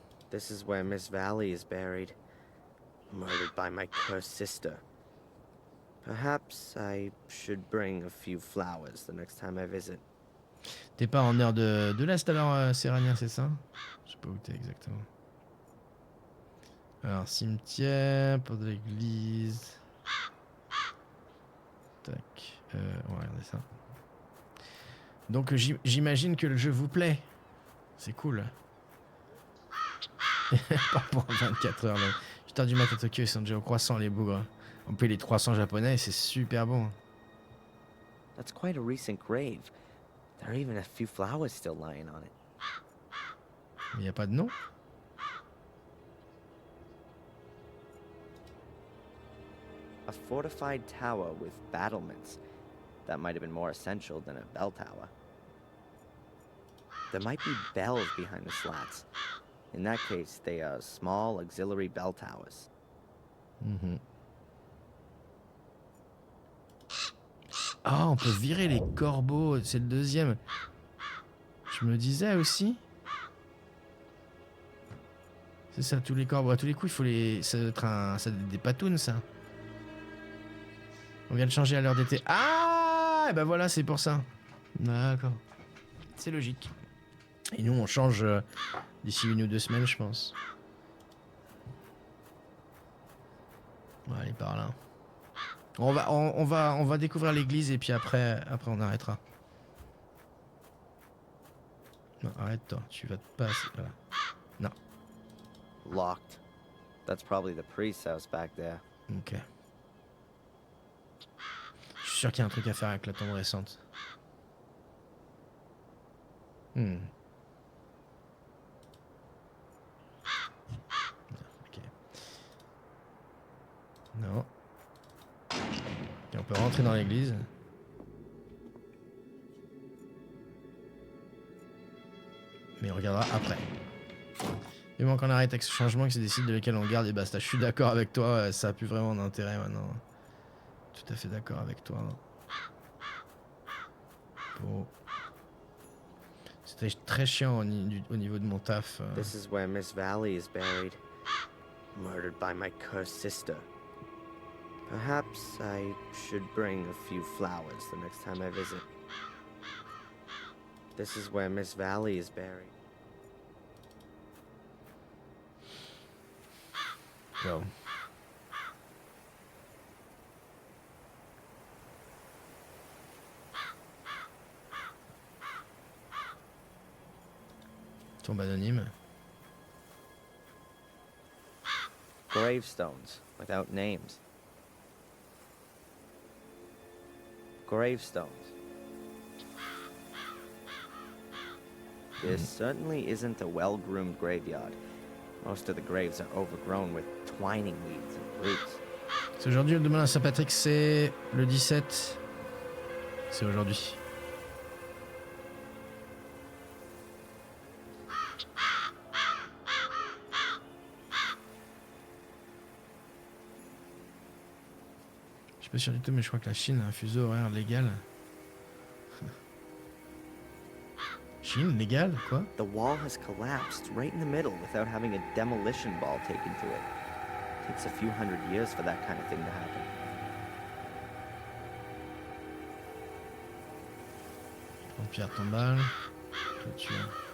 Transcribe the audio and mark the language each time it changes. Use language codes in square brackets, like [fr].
[en] This is where Miss Valley is buried. Murdered by my cursed sister. Perhaps I should bring a few flowers the next time I visit. [fr] T'es pas en heure de l'Est alors, Serania, c'est ça? Je sais pas où t'es exactement. Alors, cimetière, porte de l'église. Tac. On va regarder ça. Donc, j'imagine que le jeu vous plaît. C'est cool. Pas pour 24 heures. Là. 8h du mat à Tokyo, ils sont déjà au croissant, les bougres. On paye les 300 japonais, c'est super bon. [en] That's quite a recent grave. There are even a few flowers still lying on it. [fr] Il n'y a pas de nom? [en] A fortified tower with battlements. That might have been more essential than a bell tower. There might be bells behind the slats. In that case, they are small auxiliary bell towers. Mm-hmm. [fr] Ah, on peut virer les corbeaux, c'est le deuxième. Je me disais aussi. C'est ça, tous les corbeaux. À tous les coups, il faut les. Ça doit être des patounes, ça. On vient de changer à l'heure d'été. Ah, et ben voilà, c'est pour ça. D'accord. C'est logique. Et nous, on change d'ici 1 ou 2 semaines, je pense. On va aller par là. On va découvrir l'église et puis après on arrêtera. Non, arrête-toi, tu vas te passer. Voilà. Non. [en] Locked. That's probably the priest's house back there. Ok. [fr] Je suis sûr qu'il y a un truc à faire avec la tombe récente. Ok. Non. Et on peut rentrer dans l'église. Mais on regardera après. Il manque qu'on arrête avec ce changement, que c'est des sites de lesquels on garde et basta. Je suis d'accord avec toi, ça a plus vraiment d'intérêt maintenant. Tout à fait d'accord avec toi. Bon. C'était très chiant au niveau de mon taf. [en] This is where Miss Valley is buried. Murdered by my cursed sister. Perhaps I should bring a few flowers the next time I visit. This is where Miss Valley is buried. Go. [fr] Tombe anonyme. [en] Gravestones without names. Gravestones. This certainly isn't a well-groomed graveyard. Most of the graves are overgrown with twining weeds and roots. [fr] C'est aujourd'hui ou demain à Saint-Patrick, c'est le 17. C'est aujourd'hui. Je suis pas sûr du tout, mais je crois que la Chine a un fuseau horaire légal. Chine, légal, quoi? [en] The wall has collapsed right in the middle without having a demolition ball taken to it. It takes a few hundred years for that kind of thing to happen. [fr] Pierre tombale. Clôture.